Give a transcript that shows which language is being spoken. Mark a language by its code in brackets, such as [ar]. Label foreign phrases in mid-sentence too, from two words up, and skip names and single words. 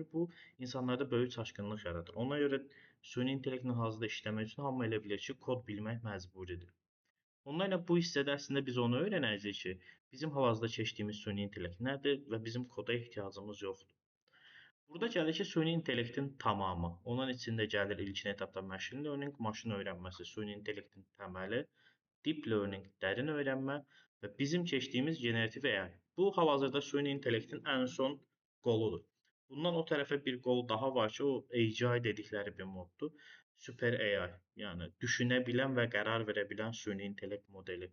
[az] Bu insanlarda böyük çaşqınlıq yaradır. Ona görə süni intellektlə hazırda işləmək üçün hamı elə bilir ki, kod bilmək məcburidir. Onlarla bu hissədə əslində biz onu öyrənəcəyik ki, bizim hal-hazırda keçdiyimiz süni intellekt nədir və bizim koda ehtiyacımız yoxdur. Burada gəlir ki, süni intellektin tamamı. Onun içində gəlir ilkin etapda [en] machine learning, [az] maşın öyrənməsi, süni intellektin təməli, [en] deep learning, [az] dərin öyrənmə və bizim keçdiyimiz generativ AI. Bu hal-hazırda süni intellektin ən son qoludur. Bundan o tərəfə bir qol daha var ki, o AGI dedikləri bir moddur. [en] Super AI, [az] yəni düşünə bilən və qərar verə bilən süni intellekt modeli.